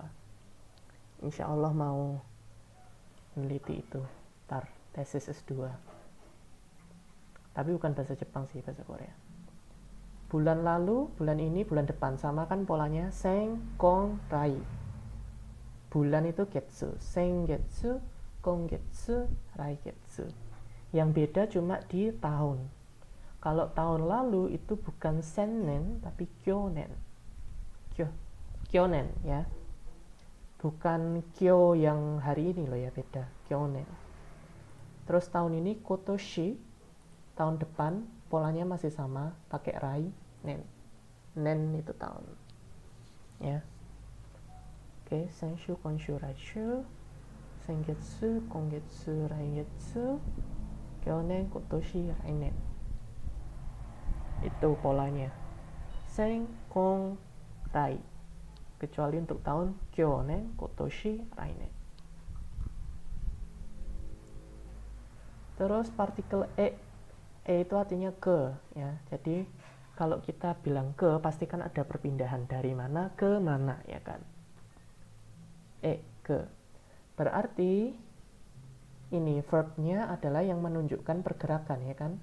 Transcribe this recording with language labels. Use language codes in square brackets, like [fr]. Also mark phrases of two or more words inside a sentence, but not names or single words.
[ar] إن شاء الله [id] mau meneliti itu ntar tesis S2, tapi bukan bahasa Jepang sih, bahasa Korea. Bulan lalu, bulan ini, bulan depan, sama kan polanya [ja] 先、今、来. [id] Bulan itu getsu, [ja] 先月、今月、来月. [id] Yang beda cuma di tahun. Kalau tahun lalu itu bukan sennen tapi kyonen. Kyonen ya. Bukan kyo yang hari ini loh ya, beda. Kyonen. Terus tahun ini kotoshi, tahun depan polanya masih sama, pakai [ja] 来、年. [id] Nen itu tahun. Ya. Oke, [ja] 先週、今週、来週、先月、今月、来月、去年、今年、来年. [id] Itu polanya. [ja] 先、今、来. [id] Kecuali untuk tahun [ja] 去年、今年、来年. [id] Terus partikel e itu artinya ke ya. Jadi kalau kita bilang ke, pasti kan ada perpindahan dari mana ke mana ya kan. Ke. Berarti ini verbnya adalah yang menunjukkan pergerakan ya kan.